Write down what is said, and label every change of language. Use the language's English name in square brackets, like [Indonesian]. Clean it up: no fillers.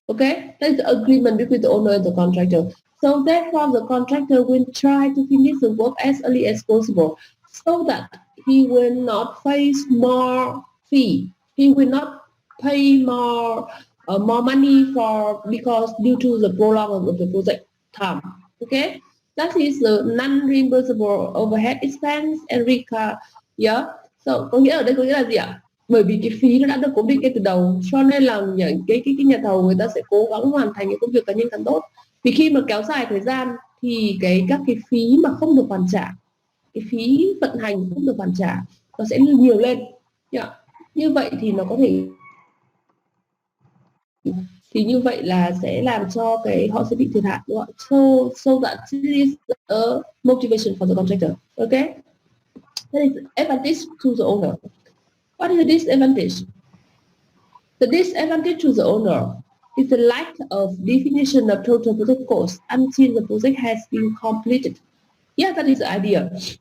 [English] Okay, that's the agreement between the owner and the contractor. So therefore, the contractor will try to finish the work as early as possible, so that he will not face more fee. He will not pay more money because due to the prolong of the project time. Okay, that is the non-reimbursable overhead expense and recur. Yeah. [Vietnamese] So có nghĩa ở đây có nghĩa là gì ạ? Bởi vì cái phí nó đã được cố định ngay từ đầu, cho nên là những cái nhà thầu người ta sẽ cố gắng hoàn thành những công việc càng nhanh càng tốt. Vì khi mà kéo dài thời gian thì các cái phí mà không được hoàn trả, cái phí vận hành không được hoàn trả, nó sẽ nhiều lên. Như vậy thì nó có thể như vậy là sẽ làm cho họ sẽ bị thiệt hại, đúng không? [English] So that is a motivation for the contractor. Okay, that is advantage to the owner. What is the disadvantage? The disadvantage to the owner is the lack of definition of total project cost until the project has been completed. Yeah, that is the idea.